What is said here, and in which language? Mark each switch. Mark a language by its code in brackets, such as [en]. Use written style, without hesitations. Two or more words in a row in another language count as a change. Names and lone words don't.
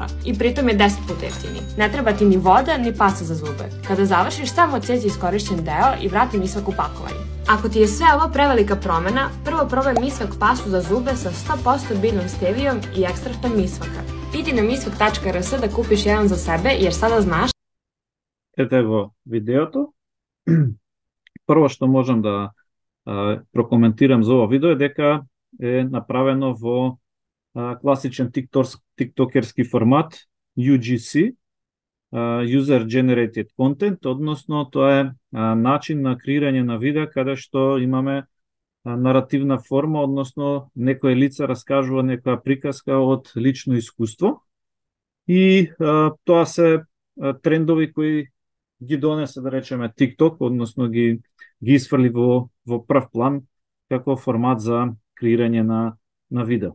[sr] I pritom je 10 puta jeftiniji. Ne treba ti ni voda, ni pasta za zube. Kada završiš, samo odsjeci iskorišćen deo i vrati misvak u pakovanje. Ako ti je sve ovo prevelika promena, prvo probaj misvak pastu za zube sa 100% biljnom stevijom i ekstraktom misvaka. Idi na misvak.rs da kupiš jedan za sebe jer sada znaš. [mk] Ете го видеото. Прво што можам да прокоментирам за ова видео е дека е направено во класичен тиктокерски формат [en] UGC, User Generated Content, [mk] односно тоа е начин на креирање на видео каде што имаме наративна форма, односно некој лице раскажува некоја приказка од лично искуство и тоа се трендови кои ги донесе, да речеме, TikTok, односно ги исфрли во прв план како формат за креирање на видео.